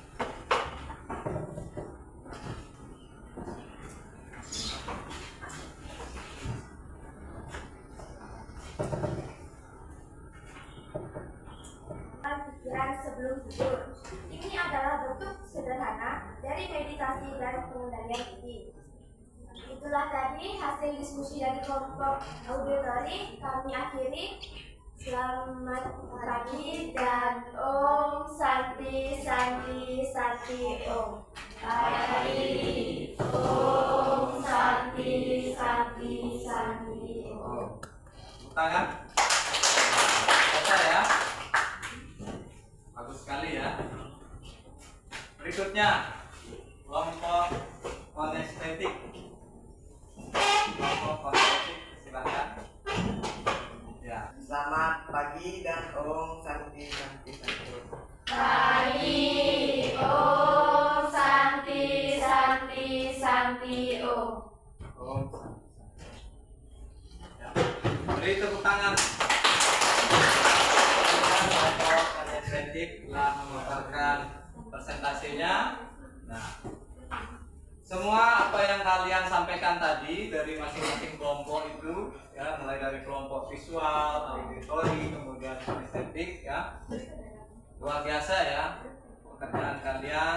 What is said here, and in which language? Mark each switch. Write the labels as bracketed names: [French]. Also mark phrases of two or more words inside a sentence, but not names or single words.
[Indonesian] Pikiran sebelum tidur. Ini adalah bentuk sederhana dari meditasi dan pengendalian diri. Itulah tadi hasil diskusi dari kelompok auditori. Kami akhiri. Selamat pagi dan [Sanskrit] Om Santi Santi Santi Om. Pagi, Om Santi Santi Santi Om. [Indonesian] Tepuk tangan. Baca ya. Bagus sekali ya. Berikutnya kelompok kinestetik. Kelompok kinestetik, silakan. Ya. Selamat pagi dan [Sanskrit] Om Santi, Santi, Santi. Pagi, Om Santi Santi Santi Om. Om. [Indonesian] Ya. Beri tepuk tangan. Kelompok kinestetik telah memaparkan presentasinya. Nah, semua apa yang kalian sampaikan tadi dari masing-masing kelompok itu ya, mulai dari kelompok visual, auditori, kemudian kinestetik ya, luar biasa ya pekerjaan kalian.